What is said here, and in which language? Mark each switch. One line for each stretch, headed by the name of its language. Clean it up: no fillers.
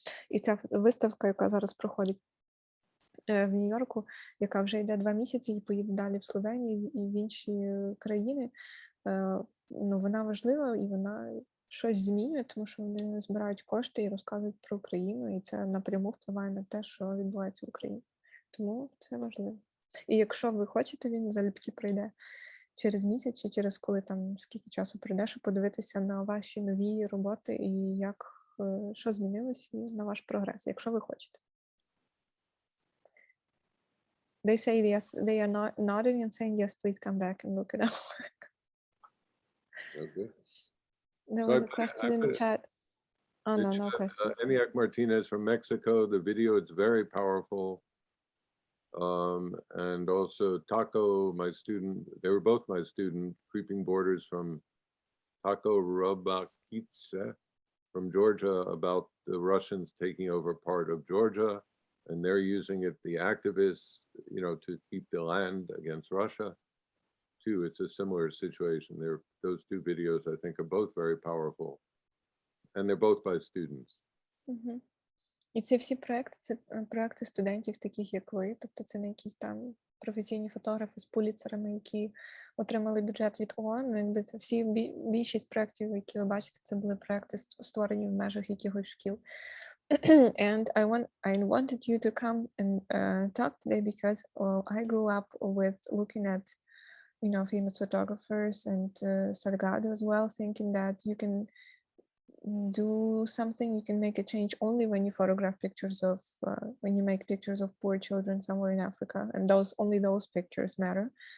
Ukrainian: І ця виставка, яка зараз проходить в Нью-Йорку, яка вже йде 2 місяці і поїде далі в Словенію і в інші країни, ну, вона важлива і вона щось змінює, тому що вони збирають кошти і розказують про Україну, і це напряму впливає на те, що відбувається в Україні. Тому це важливо. І якщо ви хочете, він залюбки пройде через місяць чи через коли там скільки часу пройде, щоб подивитися на ваші нові роботи і як, що змінилось, і на ваш прогрес, якщо ви хочете.
English: They say yes, they are not nodding and saying yes, please come back and look at our work. Okay. There was a question in the chat. Oh, no, The no chat, question. Eniac Martinez from Mexico, the video is very powerful. And also Taco, my student, they were both my student, Creeping Borders from Taco Rubakitse from Georgia, about the Russians taking over part of Georgia, and they're using it, the activists, you know, to keep the land against Russia too. It's a similar situation. Those two videos, I think, are both very powerful, and they're both by students. Мгм.
Ukrainian: І ці всі проекти, це проекти студентів, таких як ви, тобто це не якісь там професійні фотографи з пуліцерами, які отримали бюджет від ООН. Ну, якби це всі більшість проєктів, які ви бачите, це були проекти, створені в межах якихось шкіл.
English: And I wanted you to come and talk today because I grew up with looking at, you know, famous photographers and Salgado as well, thinking that you can do something, you can make a change only when you photograph pictures of, when you make pictures of poor children somewhere in Africa, and only those pictures matter.